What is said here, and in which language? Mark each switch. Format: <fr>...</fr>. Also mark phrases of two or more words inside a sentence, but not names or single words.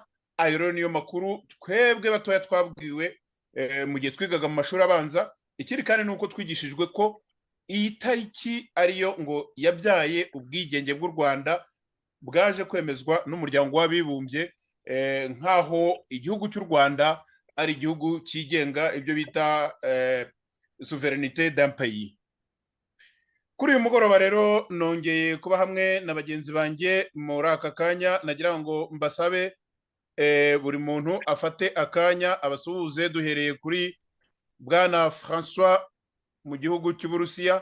<rw>Ayo rero niyo makuru twebwe batoya twabwiwe mu gihe twigaga mu mashuri abanza. Ikiri kandi nuko twigishijwe ko iyi tariki ariyo ngo yabyaye ubwigenge bw'u Rwanda bwaje kwemezwa n'umuryango w'abibumbye nkaho igihugu cy'u Rwanda ari igihugu cyigenga ibyo bita</rw> <fr>souveraineté d'un pays.</fr> <rw>Kuri uyu mugoroba rero nongeye kuba hamwe na bagenzi banjye muri aka kanya nagira ngo mbasabe buri muntu afate akanya abasuhuze duhereye kuri bwana François mu gihugu cy'Uburusiya.</rw>